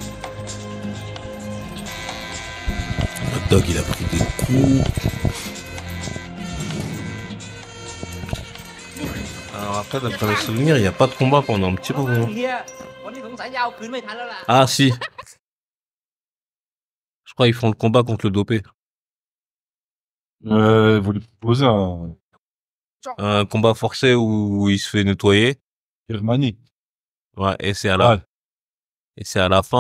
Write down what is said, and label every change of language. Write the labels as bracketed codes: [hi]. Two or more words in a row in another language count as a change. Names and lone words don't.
[fr] Mad Dog, il a pris des coups. Alors après, d'après mes souvenirs, il n'y a pas de combat pendant un petit moment. [th] เฮียวันนี้สงสัยจะเอาคืนไม่ทันแล้วล่ะ [fr] Ah si. Je crois qu'ils font le combat contre le dopé. Vous lui proposez un Un combat forcé où il se fait nettoyer. Germanie. Ouais, et c'est à la... Et c'est à la fin,